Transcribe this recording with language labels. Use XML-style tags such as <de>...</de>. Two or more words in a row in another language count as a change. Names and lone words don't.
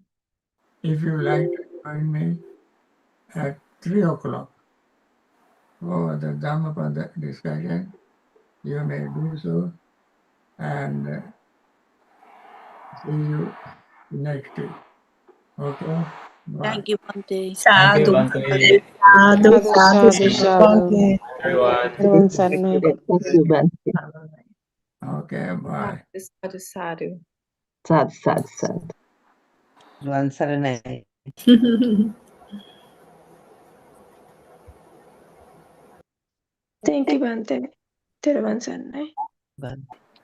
<en>If you like to join me at 3 o'clock for the Dhammapada discussion, you may do so, and see you next week. Okay? Bye. Thank you, Bhante. Sadhu, Bhante.</en> <pi>sadhu, sadhu, Sadhu, sadhu. sadhu.</pi> <en>Everyone. Everyone Sarnay. Thank you, Bhante. Okay, bye.</en> <pi>Sadhu, sadhu. Sad, sad, sad.</pi> <en>Everyone Sarnay. Thank you, Bhante. Everyone Sarnay. Bhante.</en>